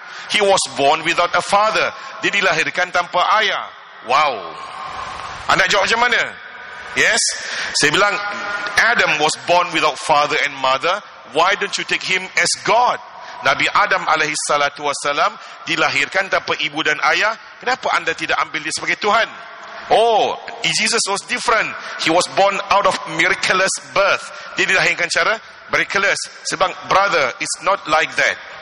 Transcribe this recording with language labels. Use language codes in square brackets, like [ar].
[en] He was born without a father. [ms] Dia dilahirkan tanpa ayah. Wow. Anda jawab macam mana? [en] Yes. [ms] Saya bilang, [en] Adam was born without father and mother. Why don't you take him as God? [ms] Nabi Adam alaihissalatu wassalam dilahirkan tanpa ibu dan ayah. Kenapa anda tidak ambil dia sebagai Tuhan? [en] Oh, Jesus was different. He was born out of miraculous birth. [ms] Dia dilahirkan cara miraculous. Sebab [en] brother, it's not like that.